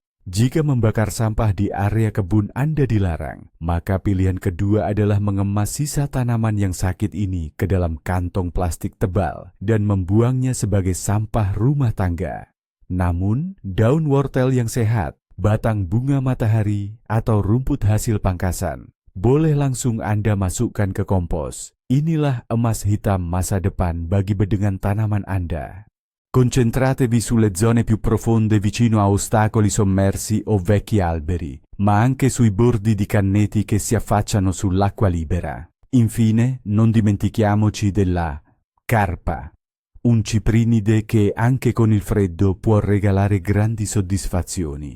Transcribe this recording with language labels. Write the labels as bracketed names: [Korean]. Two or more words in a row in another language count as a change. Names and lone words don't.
[Indonesian] Jika membakar sampah di area kebun Anda dilarang, maka pilihan kedua adalah mengemas sisa tanaman yang sakit ini ke dalam kantong plastik tebal dan membuangnya sebagai sampah rumah tangga. Namun, daun wortel yang sehat, batang bunga matahari, atau rumput hasil pangkasan boleh langsung Anda masukkan ke kompos. Inilah emas hitam masa depan bagi bedengan tanaman Anda. [Italian] Concentratevi sulle zone più profonde vicino a ostacoli sommersi o vecchi alberi, ma anche sui bordi di canneti che si affacciano sull'acqua libera. Infine, non dimentichiamoci della carpa, un ciprinide che anche con il freddo può regalare grandi soddisfazioni.